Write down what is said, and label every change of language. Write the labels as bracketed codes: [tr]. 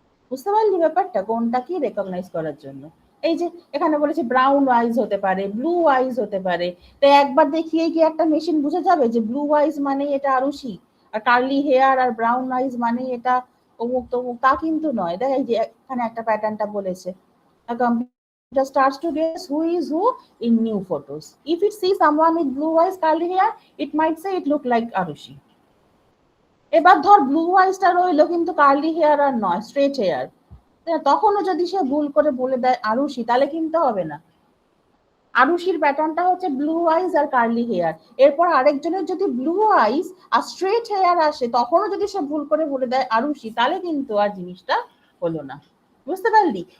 [bn] বুঝতে পারলি ব্যাপারটা? কোনটা কি রেকগনাইজ করার জন্য। এই যে এখানে বলেছে ব্রাউন আইজ হতে পারে, ব্লু আইজ হতে পারে। তো একবার দেখিয়ে কি একটা মেশিন বুঝে যাবে যে ব্লু আইজ মানে এটা আরুষি, আর কার্লি হেয়ার আর ব্রাউন আইজ মানে এটা অমুক তমুক? তা কিন্তু নয়। দেখ এই যে এখানে একটা প্যাটার্নটা বলেছে, [en] computer starts to guess who is who in new photos. If it sees someone with blue eyes, curly hair, it might say it look like Arushi. [bn] এবার ধর ব্লু আইসটা রইলো কিন্তু কার্লি হেয়ার আর নয়, স্ট্রেট হেয়ার, তখনও যদি সে ভুল করে বলে দেয় আরুষি, তাহলে কিনতে হবে না। আরুষির প্যাটার্নটা হচ্ছে ব্লু আইস আর কার্লি হেয়ার। এরপর আরেকজনের যদি ব্লু আইস আর স্ট্রেট হেয়ার আসে, তখনও যদি সে ভুল করে বলে দেয় আরুষি, তাহলে কিন্তু আর জিনিসটা হলো না। বুঝতে পারলি?